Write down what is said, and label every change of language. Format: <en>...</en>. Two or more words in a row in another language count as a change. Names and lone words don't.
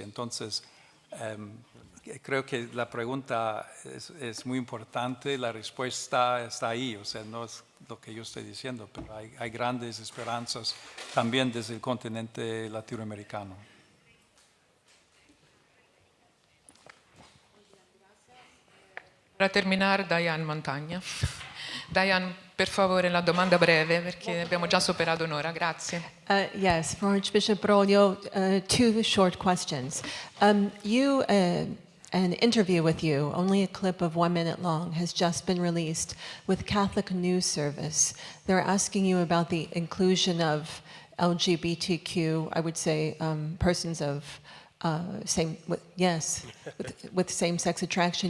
<es>Entonces, creo que la pregunta es muy importante, la respuesta está ahí, o sea, no es lo que yo estoy diciendo, pero hay grandes esperanzas también desde el continente latinoamericano.</es> <it>Para terminare, Diane Montagna. Diane, per favore, la domanda breve, perché abbiamo già superato un'ora. Grazie.</it> <en>Yes, for Archbishop Broglio, 2 short questions. An interview with you, only a clip of 1 minute long, has just been released with Catholic News Service. They're asking you about the inclusion of LGBTQ, I would say, persons of with same-sex attraction.</en>